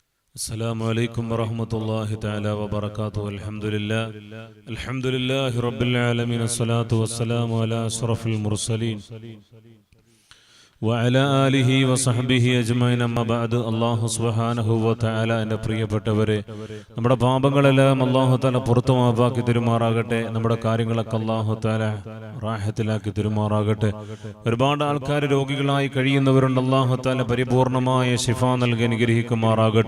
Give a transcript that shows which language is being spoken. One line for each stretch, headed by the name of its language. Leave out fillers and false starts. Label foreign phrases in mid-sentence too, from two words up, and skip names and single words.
Arabic: السلام عليكم ورحمة الله تعالى وبركاته. الحمد لله رب العالمين، الصلاة والسلام على أشرف المرسلين وعلى آله وصحبه أجمعين. أما بعد. الله سبحانه وتعالى
Malayalam: എൻ്റെ പ്രിയപ്പെട്ടവരെ, നമ്മുടെ പാപങ്ങളെല്ലാം
Arabic: الله تعالى
Malayalam: പുറത്തു മാപ്പാക്കി തരുമാറാകട്ടെ. നമ്മുടെ കാര്യങ്ങളൊക്കെ
Arabic: الله تعالى
Malayalam: റാഹത്തിലാക്കി തരുമാറാകട്ടെ. ഒരുപാട് ആൾക്കാർ രോഗികളായി കഴിയുന്നവരുണ്ട്.
Arabic: الله تعالى
Malayalam: പരിപൂർണമായ ശിഫ നൽകി അനുഗ്രഹിക്കുമാറാകട്ടെ.